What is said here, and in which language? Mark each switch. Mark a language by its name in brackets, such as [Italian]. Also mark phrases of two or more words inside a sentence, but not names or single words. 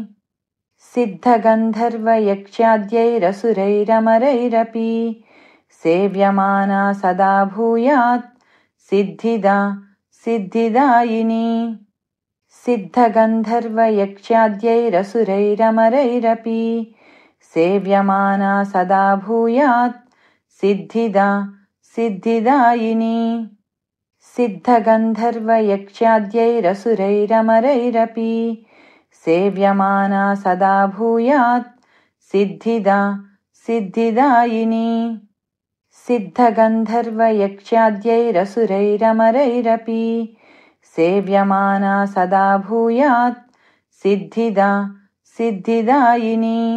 [Sanskrit] సిద్ధగంధర్వయక్ష్యాద్యైరసురైరమరైరపి సేవ్యమానా సదా భూయాత్ సిద్ధిదా సిద్ధిదాయిని. సిద్ధగంధర్వయక్ష్యాద్యైరసురైరమరైరపి సేవ్యమానా సదా భూయాత్ సిద్ధిదా సిద్ధిదాయిని. सिद्धगन्धर्वयक्षाद्यैरसुरैरमरैरपि सेव्यमाना सदा भूयात् सिद्धिदा सिद्धिदायिनी। सिद्धगन्धर्वयक्षाद्यैरसुरैरमरैरपि सेव्यमाना सदा भूयात् सिद्धिदा सिद्धिदायिनी।